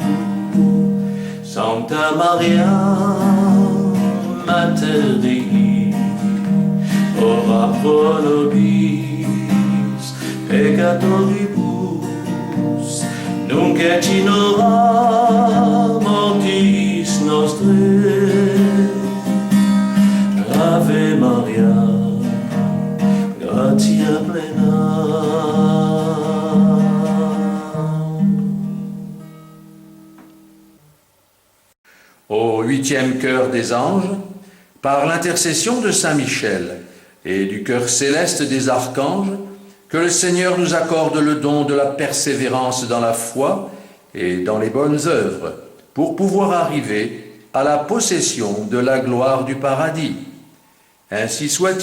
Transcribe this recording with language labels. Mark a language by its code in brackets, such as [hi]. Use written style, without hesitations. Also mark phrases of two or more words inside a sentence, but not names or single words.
[la] Sancta Maria Mater Dei, ora pro nobis peccatoribus, nunc et in hora mortis nostrae. Ave Maria, gratia plena. [fr] Au huitième chœur des anges, par l'intercession de Saint Michel et du chœur céleste des archanges, que le Seigneur nous accorde le don de la persévérance dans la foi et dans les bonnes œuvres, pour pouvoir arriver à la possession de la gloire du paradis.